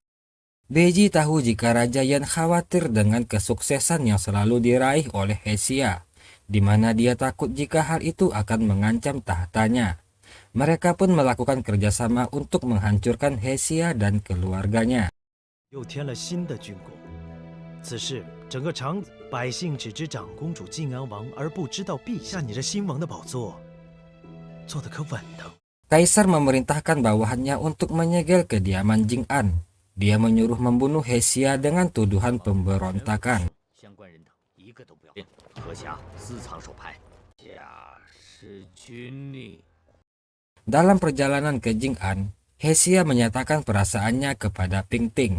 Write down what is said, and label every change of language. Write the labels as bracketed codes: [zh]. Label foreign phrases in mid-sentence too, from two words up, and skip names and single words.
[id] Beiji tahu jika Raja Yan khawatir dengan kesuksesan yang selalu diraih oleh Hesia, di mana dia takut jika hal itu akan mengancam tahtanya. Mereka pun melakukan kerjasama untuk menghancurkan Hesia dan keluarganya. [zh] 整个长百姓只知长公主晋安王，而不知道陛下你这新王的宝座坐得可稳当。 [id] Kaisar memerintahkan bawahannya untuk menyegel kediaman Jing'an. Dia menyuruh membunuh Hesia dengan tuduhan pemberontakan. Dalam perjalanan ke Jing'an, Hesia menyatakan perasaannya kepada Pingting.